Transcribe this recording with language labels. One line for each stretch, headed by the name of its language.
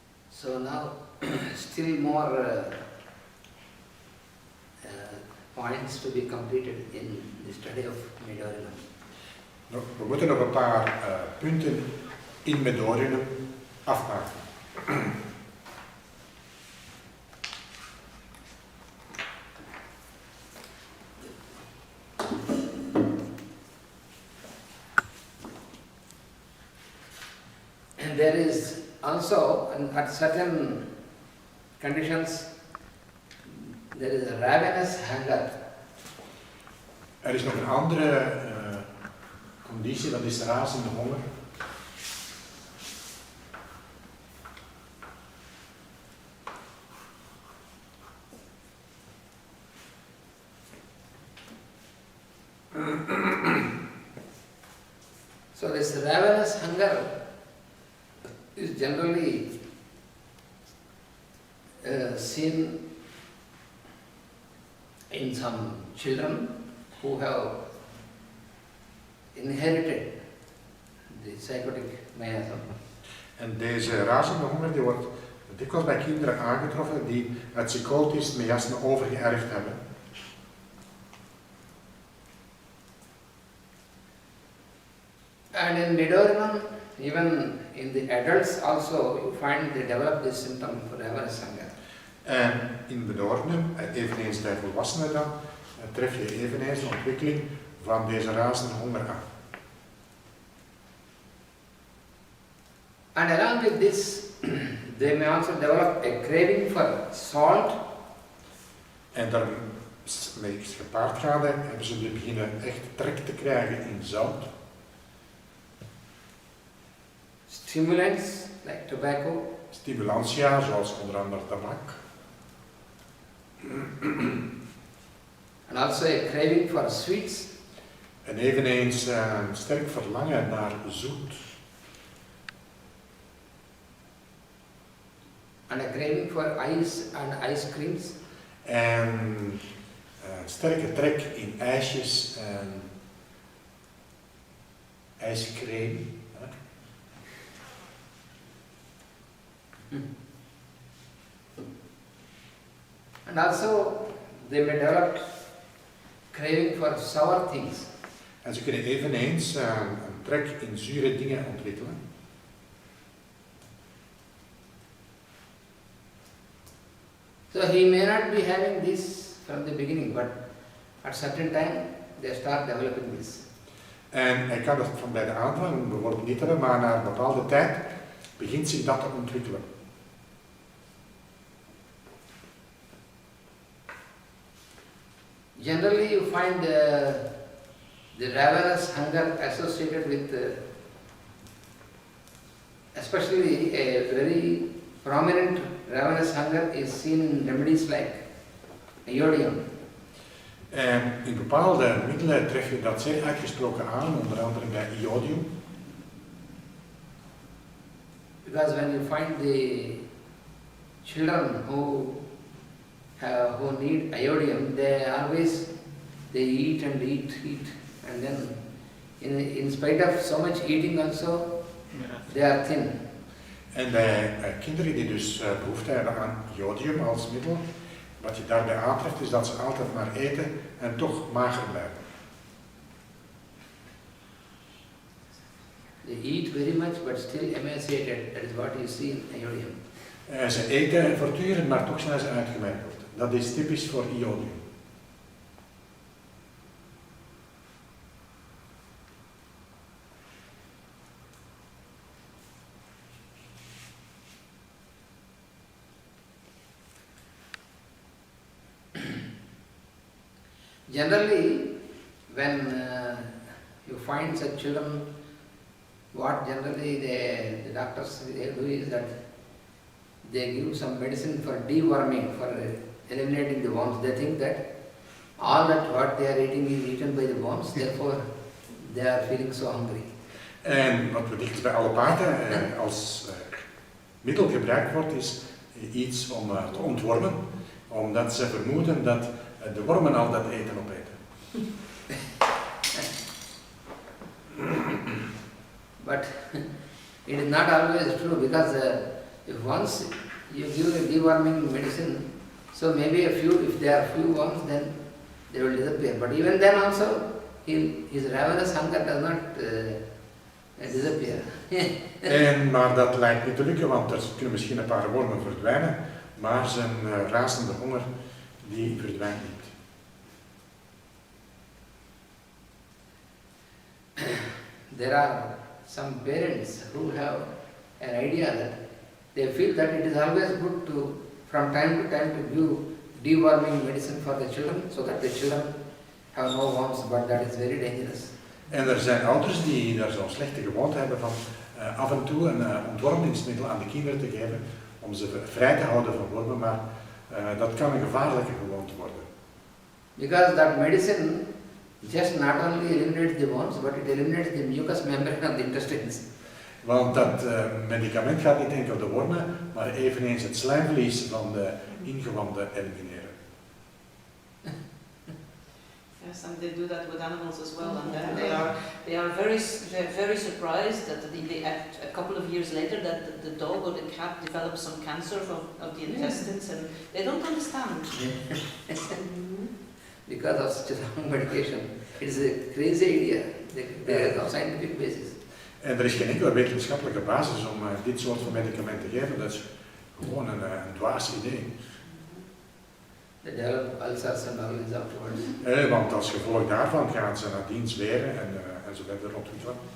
English: So now, still more points to be completed in the study of Midorilam.
Dutch: We moeten nog een paar punten in Midorilam afmaken.
English: And there is also, at certain conditions, there is a ravenous hunger.
Dutch: Er is nog een andere conditie, dat is razende honger.
English: So this ravenous hunger is generally seen in some children who have inherited the psychotic miasm.
Dutch: En deze razende honger die wordt dikwijls bij kinderen aangetroffen die het psychotisch miasme overgeërfd hebben.
English: And in Midorilam, even in the adults also, you find they develop this symptom for ravenous hunger.
Dutch: En in Midorilam, eveneens bij volwassenen dan, tref je eveneens de ontwikkeling van deze razende honger aan.
English: And along with this, they may also develop a craving for salt.
Dutch: En daarmee gepaard gaande hebben ze beginnen echt trek te krijgen in zout.
English: Stimulants like tobacco.
Dutch: Stimulantia, zoals onder andere tabak.
English: And also a craving for sweets.
Dutch: En eveneens een sterk verlangen naar zoet.
English: And a craving for ice and ice creams.
Dutch: En een sterke trek in ijsjes en ijscreme.
English: And also they may develop craving for sour things.
Dutch: En ze kunnen eveneens een trek in zure dingen ontwikkelen.
English: So he may not be having this from the beginning, but at certain time they start developing this.
Dutch: En hij kan het van bij de aanvang bijvoorbeeld niet hebben, maar na een bepaalde tijd begint zich dat te ontwikkelen.
English: Generally you find the ravenous hunger associated with especially a very prominent ravenous hunger is seen in remedies like iodium.
Dutch: En in bepaalde middelen tref je dat zeer uitgesproken aan, onder andere bij iodium.
English: Because when you find the children who need iodium, they eat, and then in spite of so much eating also, they are thin.
Dutch: En bij kinderen die dus behoefte hebben aan iodium als middel, wat je daarbij aantreft is dat ze altijd maar eten en toch mager blijven.
English: They eat very much but still emaciated. That is what you see in iodium.
Dutch: Ze eten voortdurend, maar toch zijn ze uitgemergeld. Dat is typisch voor iodium.
English: Generally, when you find such children, what generally the doctors do is that they give some medicine for deworming, for eliminating the worms. They think that all that what they are eating is eaten by the worms, therefore they are feeling so hungry.
Dutch: En wat wellicht bij allopaten als middel gebruikt wordt, is iets om te ontwormen, omdat ze vermoeden dat de wormen al dat eten opeten.
English: But it is not always true, because if once you give a deworming medicine, so maybe if there are few worms, then they will disappear. But even then also, his ravenous hunger does not disappear.
Dutch: Maar dat lijkt niet te lukken, want er kunnen misschien een paar wormen verdwijnen, maar zijn razende honger die verdwijnt niet.
English: There are some parents who have an idea that they feel that it is always good to, from time to time, to give deworming medicine for the children, so that the children have no worms, but that is very dangerous.
Dutch: En er zijn ouders die daar zo'n slechte gewoonte hebben van af en toe een ontwormingsmiddel aan de kinderen te geven om ze vrij te houden van wormen, maar dat kan een gevaarlijke gewoonte worden.
English: Because that medicine just not only eliminates the worms, but it eliminates the mucous membrane of the intestines.
Dutch: Want dat medicament gaat niet enkel de wormen, maar eveneens het slijmvlies van de ingewanden elimineren.
English: Yes, and they do that with animals as well, and then they are very surprised that a couple of years later that the dog or the cat develops some cancer of the intestines, and they don't understand. Because of such a long medication, it is a crazy idea. There is no scientific basis.
Dutch: En er is geen enkele wetenschappelijke basis om dit soort van medicamenten te geven. Dat is gewoon een dwaas idee.
English: They develop ulcers and all this afterwards.
Dutch: Want als gevolg daarvan gaan ze nadien zweren en zo verder ontwikkelen.